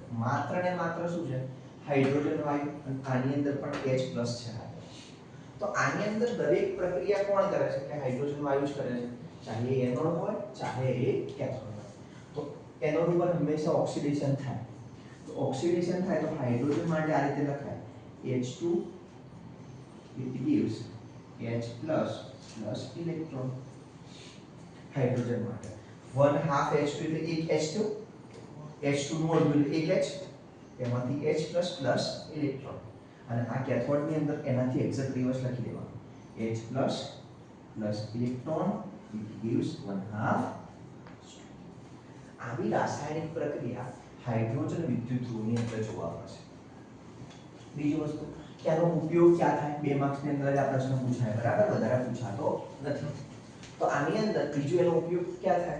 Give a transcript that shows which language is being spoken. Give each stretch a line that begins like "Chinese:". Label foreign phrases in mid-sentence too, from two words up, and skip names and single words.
Gujarati: માત્ર ને માત્ર શું છે? હાઇડ્રોજન વાયુ અને આની અંદર પણ H+ છે. તો આની અંદર દરેક પ્રક્રિયા કોણ કરે છે? કે હાઇડ્રોજન વાયુ જ કરે છે. ચાહે એ એનોડ હોય ચાહે એ કેથોડ હોય. તો એનોડ ઉપર હંમેશા ઓક્સિડેશન થાય. તો ઓક્સિડેશન થાય તો હાઇડ્રોજન માટે આ રીતે લખાય
English: H2 it gives H+ plus electron.
Gujarati: હાઇડ્રોજન માટે 1/2 H2 એટલે 1 H2 H2 નું મોડ્યુલ 1 H એમાંથી
English: H+ plus electron
Gujarati: અને આ કેથોડ ની અંદર એનાથી
English: exact reverse
Gujarati: લખી દેવાનું
English: H+ plus electron it gives 1/2.
Gujarati: આવી રાસાયણિક પ્રક્રિયા હાઇડ્રોજન વિદ્યુત ધ્રુવની અંદર જોવા મળશે. બીજી વસ્તુ કે આનો ઉપયોગ ક્યાં થાય? 2 માર્ક્સ ની અંદર જ આ પ્રશ્ન પૂછાય, બરાબર? વધારે પૂછાતો નથી. તો આની અંદર બીજો એનો ઉપયોગ ક્યાં થાય?